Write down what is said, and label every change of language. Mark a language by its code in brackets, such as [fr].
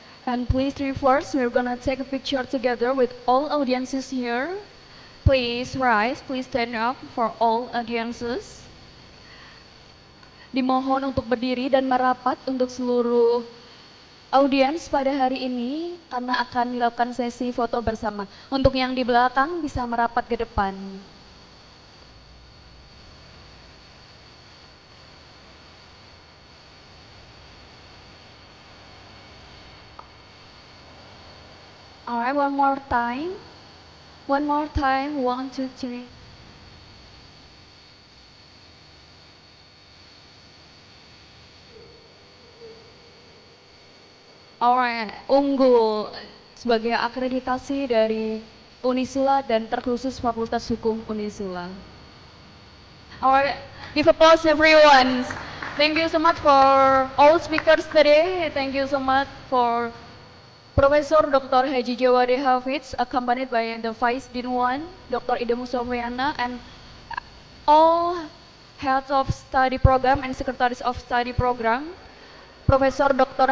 [en] And please reverse, we're gonna take a picture together with all audiences here. Please rise, please stand up for all audiences. [id] Dimohon untuk berdiri dan merapat untuk seluruh audiens pada hari ini karena akan dilakukan sesi foto bersama. Untuk yang di belakang bisa merapat ke depan. [en] Alright, one more time. One more time. 1, 2, 3. [id] Alright, unggul sebagai akreditasi dari Unisula dan terkhusus Fakultas Hukum Unisula. [en] Alright, give applause everyone. Thank you so much for all speakers today. Thank you so much for Profesor Dr. Haji Jawadi Hafiz, accompanied by the Vice Dean 1, Dr. Ida Musofiana, and all heads of study program and secretaries of study program, Profesor Dr.